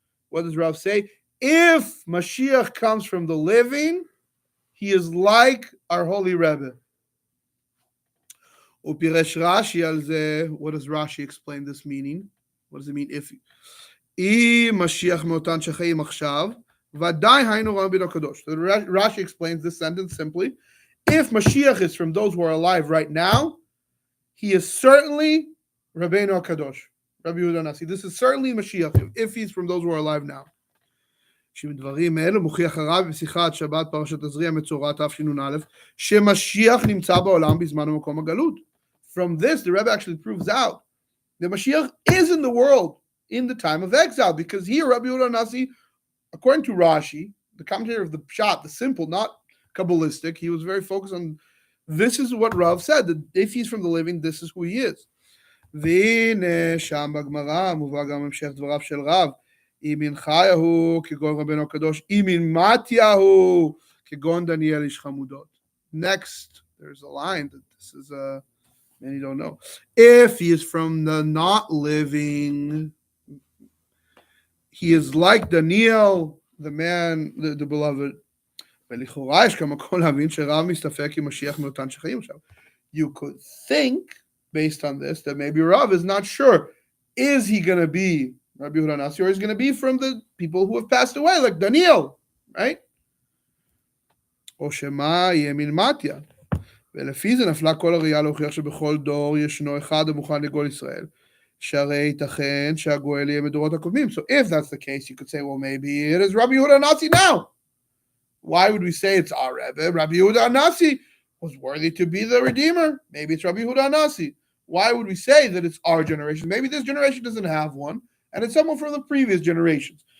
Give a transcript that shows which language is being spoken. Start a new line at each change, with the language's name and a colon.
English: What does Rav say? If Mashiach comes from the living, he is like our holy Rebbe. What does Rashi explain this meaning? What does it mean? If
Hebrew: Mashiach מאותן שחיים עכשיו, ודאי היינו רבי הקדוש.
English: Rashi explains this sentence simply. If Mashiach is from those who are alive right now, he is certainly Rabbeinu HaKadosh, Rabbi Yehuda Nasi. This is certainly Mashiach, if he's from those who are alive now.
Hebrew: שבדברים אלו מוכיח הרב בשיחת שבת פרשת תזריע מצורע תשנ"א שמשיח נמצא בעולם בזמן ומקום הגלות.
English: From this, the Rebbe actually proves out that Mashiach is in the world in the time of exile, because here Rabbi Yehuda Nasi, according to Rashi, the commentator of the Pshat, the simple, not Kabbalistic, he was very focused on this is what Rav said, that if he's from the living, this is who he is.
Hebrew: והנה שם בגמרא מובא גם המשך דבריו של רב, אם חיה הוא כגון רבנו הקדוש, אם מתיה הוא כגון דניאל איש חמודות.
English: Next, there's a line that this is many don't know. If he is from the not living, he is like Daniel, the man, the beloved.
Hebrew: ולכאורה יש כמקום להבין שרב מסתפק עם משיח מאותן שחיים עכשיו.
English: You could think, based on this, that maybe Rav is not sure. Is he going to be Rabbi Yehuda Nasi, or is he going to be from the people who have passed away, like Daniel, right?
Hebrew: או שמה יהיה מן מתיה. ולפי זה נפלה כל הראייה להוכיח שבכל דור ישנו אחד המוכן לגאול ישראל. שהרי ייתכן שהגואל יהיה מדורות הקודמים.
English: So if that's the case, you could say, well, maybe it is Rabbi Yehuda Nasi now. Why would we say it's our Rebbe? Rabbi Yehuda Nasi was worthy to be the Redeemer. Maybe it's Rabbi Yehuda Nasi. Why would we say that it's our generation? Maybe this generation doesn't have one, and it's someone from the previous generations.